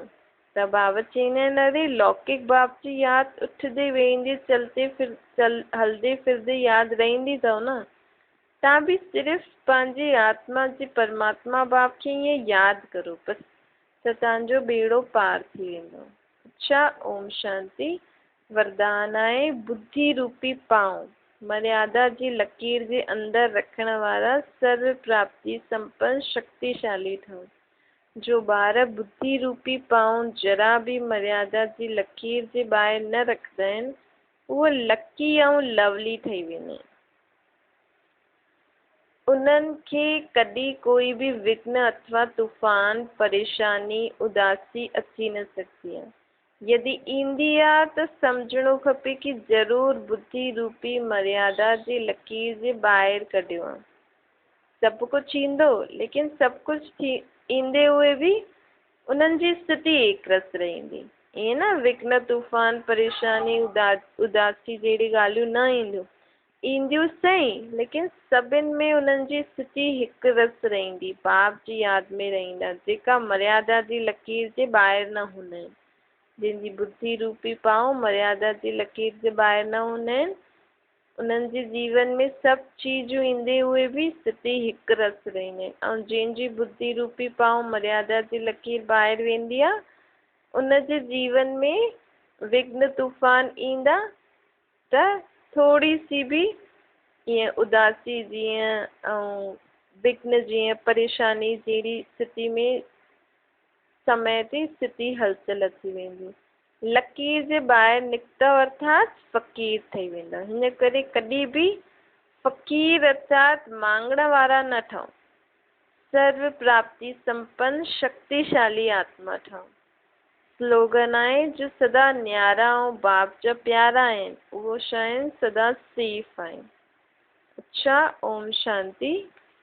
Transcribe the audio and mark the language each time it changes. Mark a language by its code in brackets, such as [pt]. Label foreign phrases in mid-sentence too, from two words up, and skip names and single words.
[sd] त बाबा चवंदा आहिनि अरे लौकिक बाप जी यादि उथंदे वेहंदे हलंदे फिरदे यादि रहंदी अथव न। तव्हां बि सिर्फ़ु पंहिंजी आत्मा जे परमात्मा बाप खे ईअं यादि करो बसि, त तव्हांजो बेड़ो पार थी वेंदो। अच्छा, ओम शांति। वरदान आहे बुद्धि रूपी पांव मर्यादा जी लकीर जे अंदरि रखण वारा सर्व प्राप्ति संपन्न शक्तिशाली ठहो। जो ॿार बुद्धि रूपी पांव जरा बि मर्यादा जी लकीर जे ॿाहिरि न रखंदा आहिनि, उहे लकी ऐं लवली ठही वेंदा आहिनि। उन्हनि खे कॾहिं कोई बि विघ्न अथवा तूफ़ान, परेशानी, उदासी अची न सघंदी आहे। यदि ईंदी आहे त सम्झणो खपे कि ज़रूरु बुद्धि रूपी मर्यादा जी लकीर जे ॿाहिरि कढियो आहे। सभु कुझु ईंदो, लेकिन सभु कुझु ईंदे हुए बि उन्हनि जी स्थिति एक रस रहंदी। ईअं न विघ्न तूफ़ान परेशानी उदासी जहिड़ी ॻाल्हियूं न ईंदियूं सही, लेकिन सभिनि में उन्हनि जी स्थिति हिकु रस रहंदी। बाप जी यादि में रहंदा, जेका मर्यादा जी लकीर जे ॿाहिरि न हूंदा आहिनि। जंहिंजी बुद्धि रूपी पांव मर्यादा जी लकीर जे ॿाहिरि न हूंदा आहिनि, उन्हनि जे जीवन में सभु चीजूं ईंदे हुए बि स्थिति हिकु रस रहंदा आहिनि। ऐं जंहिंजी बुद्धि रूपी पांव मर्यादा जी लकीर ॿाहिरि वेंदी आहे, उनजे जीवन में विघ्न तूफ़ान ईंदा त थोरी सी बि ईअं उदासी जीअं ऐं विघ्न जीअं परेशानी जहिड़ी स्थिति में समय ते स्थिति हलचल अची वेंदी। लकीर जे ॿाहिरि निकिता अर्थात फ़क़ीर ठही वेंदा। हिन करे कॾहिं बि फ़क़ीर अर्थात मांगण वारा न ठहो। सर्व प्राप्ति संपन्न शक्तिशाली आत्मा ठहो। स्लोगन आहे जो सदा न्यारा ऐं बाप जा प्यारा आहिनि, उहो शइ सदा सेफ आहिनि। अच्छा, ओम शांति।